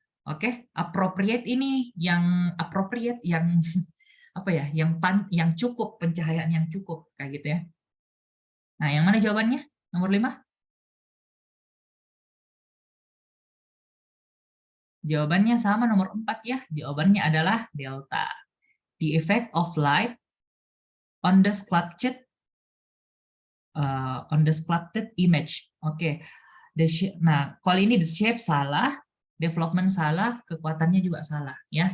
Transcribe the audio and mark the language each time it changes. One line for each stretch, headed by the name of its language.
Indonesian: Oke, appropriate ini yang appropriate yang apa ya, yang cukup, pencahayaan yang cukup kayak gitu ya. Nah, yang mana jawabannya? Nomor 5? Jawabannya sama nomor 4 ya. Jawabannya adalah delta.
English: The effect of light on the sculpted image.
Indonesian: Oke. Nah, kalau ini the shape salah, development salah, kekuatannya juga salah ya.